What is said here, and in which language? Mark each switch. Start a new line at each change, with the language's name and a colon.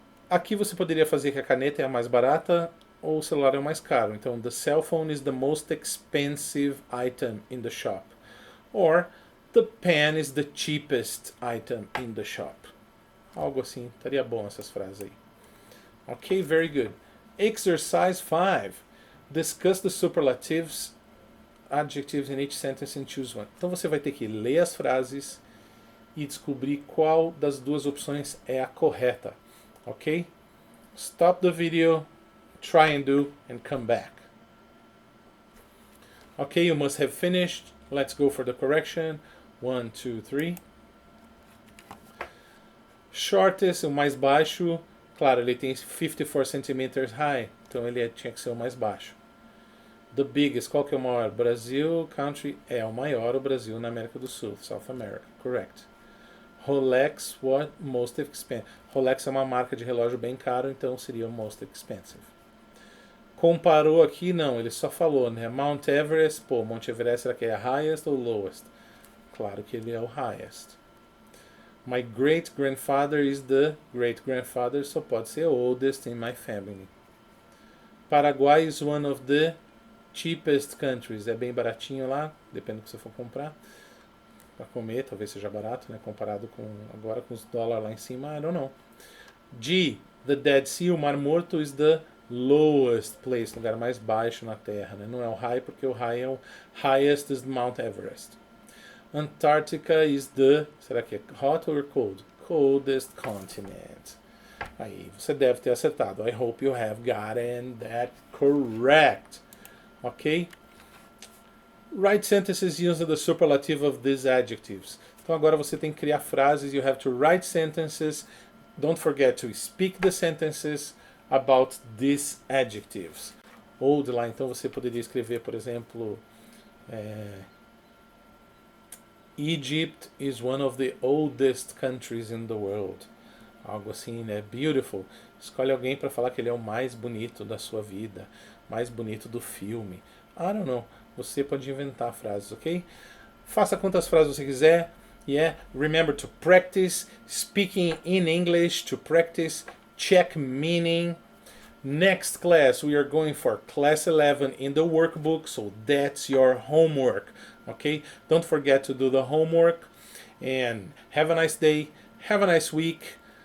Portuguese: Aqui você poderia fazer que a caneta é a mais barata ou o celular é o mais caro. Então,
English: the cell phone is the most expensive item in the shop. Or, the pen is the cheapest item in the shop.
Portuguese: Algo assim. Estaria bom essas frases aí.
English: Ok, very good. Exercise 5. Discuss the superlatives, adjectives in each sentence and choose one.
Portuguese: Então você vai ter que ler as frases e descobrir qual das duas opções é a correta. Ok?
English: Stop the video, try and do, and come back. Ok, you must have finished. Let's go for the correction. 1, 2, 3. Shortest,
Portuguese: o mais baixo. Claro, ele tem
English: 54 centimeters high,
Portuguese: então ele tinha que ser o mais baixo.
English: The biggest,
Portuguese: qual que é o maior? Brasil, country, é o maior, o Brasil na América do Sul,
English: South America, correct.
Portuguese: Rolex,
English: what? Most expensive.
Portuguese: Rolex é uma marca de relógio bem caro, então seria o most expensive. Comparou aqui, não, ele só falou, né? Mount Everest, Monte Everest, será que é highest ou lowest? Claro que ele é o highest.
English: My great-grandfather is the great-grandfather,
Portuguese: só pode ser
English: oldest in my family. Paraguai is one of the cheapest countries.
Portuguese: É bem baratinho lá, depende do que você for comprar. Para comer, talvez seja barato, né? Comparado com agora com os dólares lá em cima,
English: I don't know.
Portuguese: G, the Dead Sea, o Mar Morto
English: is the lowest place,
Portuguese: lugar mais baixo na Terra, né? Não é o high, porque o high é o highest
English: is Mount Everest. Antarctica is the, será que é hot or cold? Coldest continent.
Portuguese: Aí você deve ter acertado.
English: I hope you have gotten that correct. Ok? Write sentences using the superlative of these adjectives.
Portuguese: Então agora você tem que criar frases.
English: You have to write sentences. Don't forget to speak the sentences about these adjectives. Old lá,
Portuguese: então você poderia escrever, por exemplo,
English: Egypt is one of the oldest countries in the world.
Portuguese: Algo assim, né?
English: Beautiful.
Portuguese: Escolhe alguém para falar que ele é o mais bonito da sua vida, mais bonito do filme.
English: I don't know.
Portuguese: Você pode inventar frases, ok? Faça quantas frases você quiser.
English: Yeah. Remember to practice speaking in English, to practice check meaning. Next class, we are going for class 11 in the workbook, so that's your homework. Okay? Don't forget to do the homework. And have a nice day. Have a nice week.